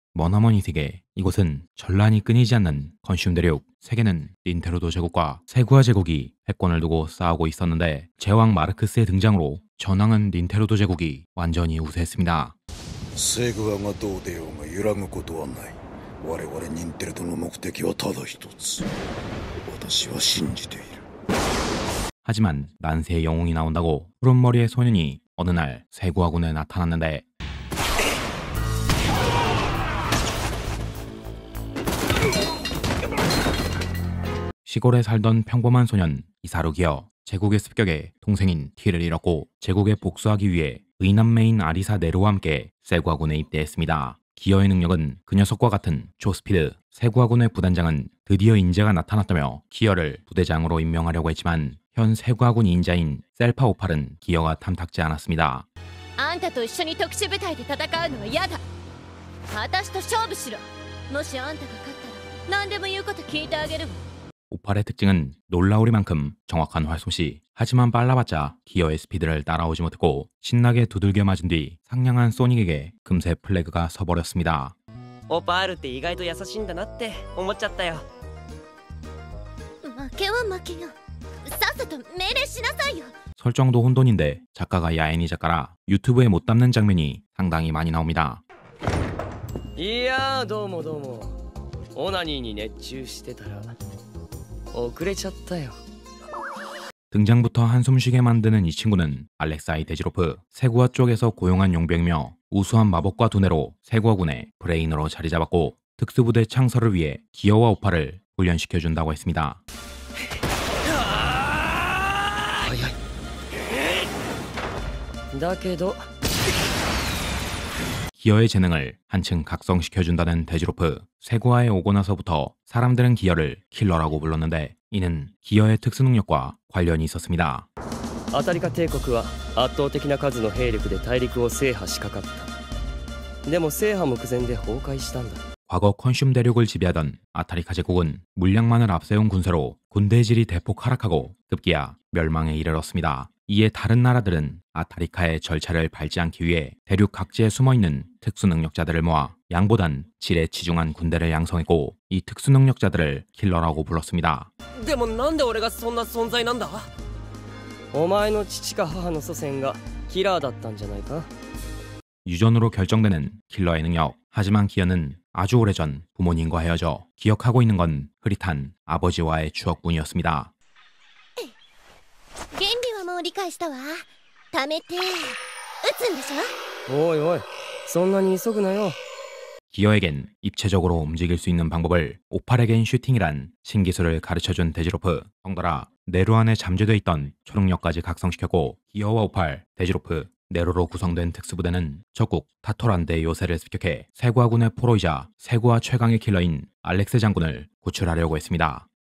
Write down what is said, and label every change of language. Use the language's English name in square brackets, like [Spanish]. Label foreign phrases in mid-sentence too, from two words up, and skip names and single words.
[Korean] 머나먼이 세계, 이곳은 전란이 끊이지 않는 건슘 대륙. 세계는 닌테로도 제국과 세구아 제국이 패권을 두고 싸우고 있었는데 제왕 마르크스의 등장으로 전황은 닌테로도 제국이 완전히 우세했습니다. [Japanese] セグアがどう出ようが揺らぐことはない。我々ニンテレドの目的はただ一つ。私は信じている。 [Korean] 하지만 난세의 영웅이 나온다고 푸른머리의 소년이 어느 날 세구아군에 나타났는데 시골에 살던 평범한 소년 이사루 기어, 제국의 습격에 동생인 티를 잃었고 제국에 복수하기 위해 의남매인 아리사 네로와 함께 세구아군에 입대했습니다. 기어의 능력은 그 녀석과 같은 초스피드. 세구아군의 부단장은 드디어 인재가 나타났다며 기어를 부대장으로 임명하려고 했지만 현 세구아군 인자인 셀파 오팔은 기어가 탐탁지 않았습니다. [Japanese] あんたと一緒に特殊部隊で戦うのは嫌だ。私と勝負しろ。もしあんたが勝ったら何でも言うこと聞いてあげるわ。 [Korean] 오팔의 특징은 놀라우리만큼 정확한 활솜씨. 하지만 빨라봤자 기어의 스피드를 따라오지 못했고 신나게 두들겨 맞은 뒤 상냥한 소닉에게 금세 플래그가 서버렸습니다. [Japanese] オパールって意外と優しいんだなって思っちゃったよ。負けは負けよ。さっさと命令しなさいよ。 [Korean] 설정도 혼돈인데 작가가 야애니 작가라 유튜브에 못 담는 장면이 상당히 많이 나옵니다. [Japanese] いやーどうもどうも。オナニーに熱中してたら遅れちゃったよ。 [Korean] 등장부터 한숨 쉬게 만드는 이 친구는 알렉사이 데지로프, 세구아 쪽에서 고용한 용병이며 우수한 마법과 두뇌로 세구아군의 브레인으로 자리 잡았고 특수부대 창설을 위해 기어와 오팔을 훈련시켜준다고 했습니다. [Japanese] だけど [Korean] 기어의 재능을 한층 각성시켜준다는 데지로프. 세구아에 오고 나서부터 사람들은 기어를 킬러라고 불렀는데 이는 기어의 특수능력과 관련이 있었습니다. [Japanese] アタリカ帝国は圧倒的な数の兵力で大陸を制覇しかかった。でも制覇目前で崩壊したんだ。 [Korean] 과거 컨슘 대륙을 지배하던 아타리카 제국은 물량만을 앞세운 군세로 군대 질이 대폭 하락하고 급기야 멸망에 이르렀습니다. 이에 다른 나라들은 아타리카의 절차를 밟지 않기 위해 대륙 각지에 숨어있는 특수능력자들을 모아 양보단 질에 치중한 군대를 양성했고 이 특수능력자들을 킬러라고 불렀습니다. [Japanese] でもなんで俺がそんな存在なんだ？お前の父か母の祖先がキラーだったんじゃないか？ [Korean] 유전으로 결정되는 킬러의 능력. 하지만 기어는 아주 오래전 부모님과 헤어져 기억하고 있는 건 흐릿한 아버지와의 추억뿐이었습니다. [Japanese] 原理はもう理解したわ。貯めて撃つんでしょ。おいおい、そんなに急ぐなよ。 [Korean] 기어에겐 입체적으로 움직일 수 있는 방법을, 오팔에겐 슈팅이란 신기술을 가르쳐준 데지로프. 덩달아 네로 안에 잠재돼 있던 초능력까지 각성시켰고 기어와 오팔, 데지로프, 네로로 구성된 특수부대는 적국 타토란데 요새를 습격해 세구아군의 포로이자 세구아 최강의 킬러인 알렉스 장군을 구출하려고 했습니다.